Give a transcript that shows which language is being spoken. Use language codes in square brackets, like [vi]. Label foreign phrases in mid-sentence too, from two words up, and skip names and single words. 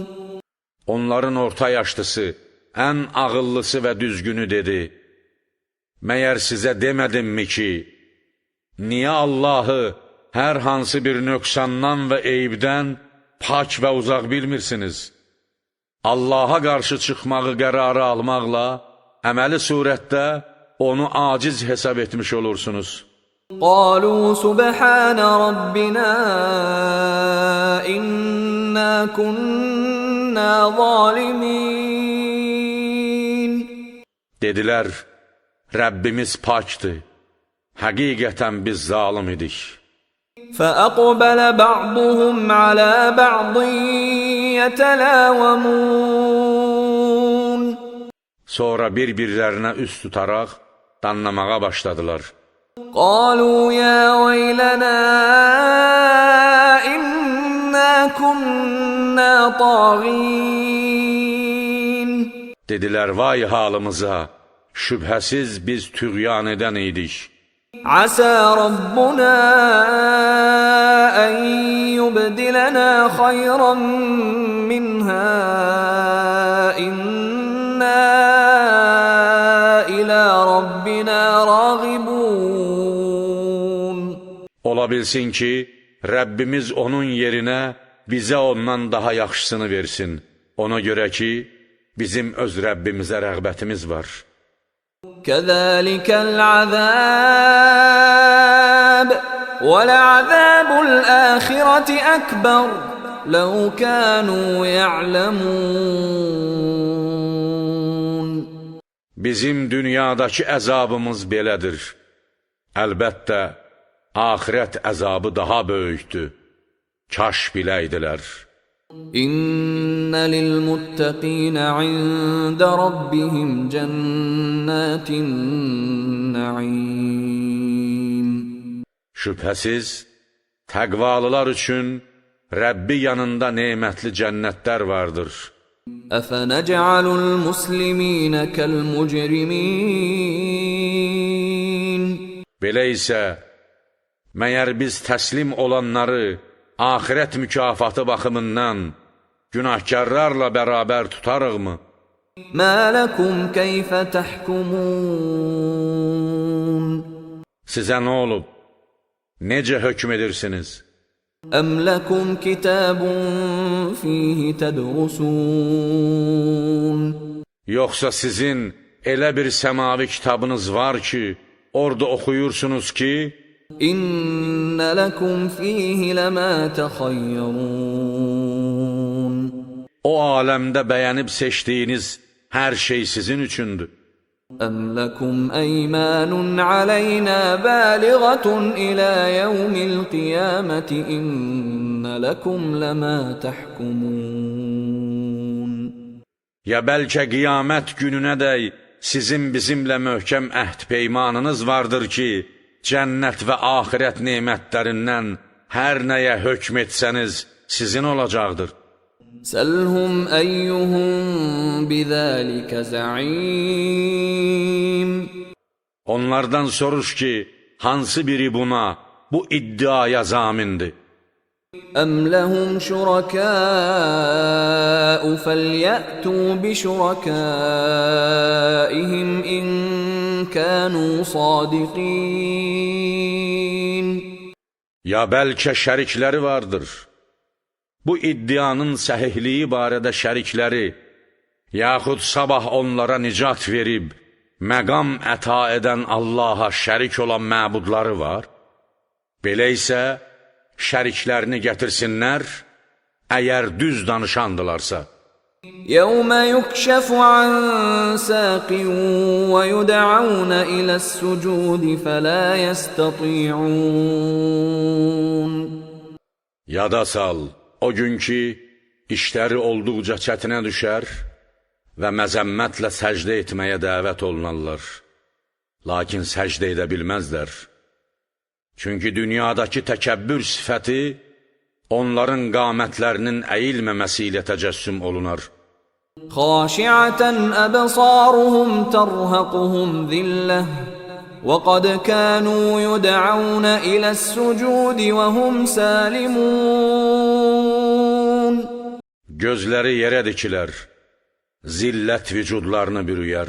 [az] Onların orta yaşlısı, ən ağıllısı və düzgünü dedi, məyər sizə demədimmi ki, niyə Allahı hər hansı bir nöqsandan və eybdən pak və uzaq bilmirsiniz? Allaha qarşı çıxmağı qərarı almaqla, əməli surətdə onu aciz hesab etmiş olursunuz. [ar] قالوا سبحان ربنا إنا كنا ظالمين [az] Dedilər, Rəbbimiz pakdır, həqiqətən biz zalım idik. [ar] فأقبل بعضهم على بعض يتلاومون [az] Sonra bir-birlərinə üst tutaraq danlamağa başladılar. [ar] قالوا يا ويلنا إنا كنا كنا طاغين [az] Dedilər, vay halımıza, şübhəsiz biz tüğyan edən idik. [ar] عسى ربنا أن يبدلنا خيرا منها إنا إلى ربنا راغبون. [az] Ola bilsin ki, Rəbbimiz onun yerinə bizə ondan daha yaxşısını versin. Ona görə ki, bizim öz Rəbbimizə rəğbətimiz var. [ar] كذلك العذاب ولعذاب الآخرة أكبر لو كانوا يعلمون. [az] Bizim dünyadakı əzabımız belədir. Əlbəttə, axirət əzabı daha böyükdür. Kaş biləydilər. [ar] إن للمتقين عند ربهم جنات النعيم. [az] Şübhəsiz, təqvalılar üçün Rəbbi yanında nemətli cənnətlər vardır. [ar] أفنجعل المسلمين كالمجرمين. [az] Belə isə, məyər biz təslim olanları axirət mükafatı baxımından günahkarlarla bərabər tutarıqmı? [ar] ما لكم كيف تحكمون. [az] Sizə nə olub? Necə hökm edirsiniz? [ar] أم لكم كتاب فيه تدرسون. [az] Yoxsa sizin elə bir səmavi kitabınız var ki, orada oxuyursunuz ki, [ar] إن لكم فيه لما تخيرون. [az] o aləmdə bəyənib seçdiyiniz hər şey sizin üçündür. [ar] أم لكم أيمان علينا بالغة إلى يوم القيامة إن لكم لما تحكمون. [az] Ya bəlkə qiyamət gününə dək sizin bizimlə möhkəm əhd peymanınız vardır ki, cənnət və axirət nemətlərindən hər nəyə hökm etsəniz sizin olacaqdır. [ar] سلهم أيهم بذلك زعيم. [az] Onlardan soruş ki, hansı biri buna, bu iddiaya zamindir? [ar] أم لهم شركاء فليأتوا بشركائهم إن كانوا صادقين. [az] Ya bəlkə şərikləri vardır. Bu iddianın səhihliyi barədə şərikləri, yaxud sabah onlara nicat verib, məqam əta edən Allaha şərik olan məbudları var. Belə isə, şəriklərini gətirsinlər, əgər düz danışandılarsa. [ar] يوم يكشف عن ساق ويدعون إلى السجود فلا يستطيعون. [az] Yada sal, o gün ki, işləri olduqca çətinə düşər və məzəmmətlə səcdə etməyə dəvət olunarlar. Lakin səcdə edə bilməzlər. Çünki dünyadakı təkəbbür sifəti onların qamətlərinin əyilməməsi ilə təcəssüm olunar. [ar] خاشعة أبصارهم ترهقهم ذلة وقد كانوا يدعون إلى السجود وهم سالمون. [az] Gözləri yerə dikilər, zillət vücudlarını bürüyər.